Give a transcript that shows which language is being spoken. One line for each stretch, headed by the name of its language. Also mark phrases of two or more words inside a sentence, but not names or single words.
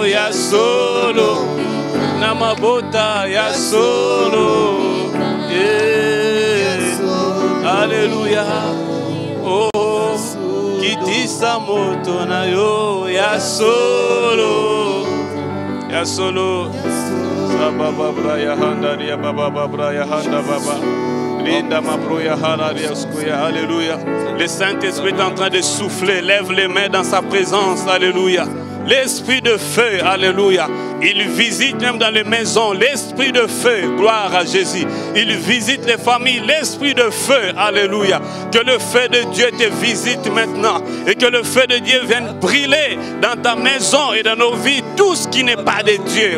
Lingala: Ya solo. Na mabota ya solo. Yeah. Alléluia. Oh, kitisa Pesa moto na yo ya solo. Ya solo. Baba bra ya handa ya baba bra ya handa baba. Linda ma bro ya handa ya skuya.
French: Alléluia. Le Saint-Esprit est en train de souffler. Lève les mains dans sa présence. Alléluia. L'esprit de feu, alléluia. Il visite même dans les maisons, l'esprit de feu, gloire à Jésus. Il visite les familles, l'esprit de feu, alléluia. Que le feu de Dieu te visite maintenant et que le feu de Dieu vienne brûler dans ta maison et dans nos vies tout ce qui n'est pas de Dieu.